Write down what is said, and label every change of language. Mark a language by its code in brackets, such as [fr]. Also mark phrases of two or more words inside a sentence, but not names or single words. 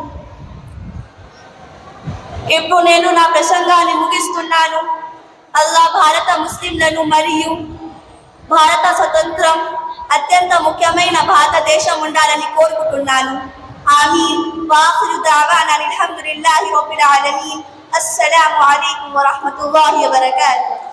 [te] ఇప్పుడు నేను నా ప్రసంగాన్ని ముగిస్తున్నాను. అల్లా భారత ముస్లింలను మరియు భారత స్వతంత్రం అత్యంత ముఖ్యమైన భారతదేశం ఉండాలని కోరుకుంటున్నాను. ఆమీన్. [ar] وآخر دعوانا الحمد لله رب العالمين. السلام عليكم ورحمة الله وبركاته.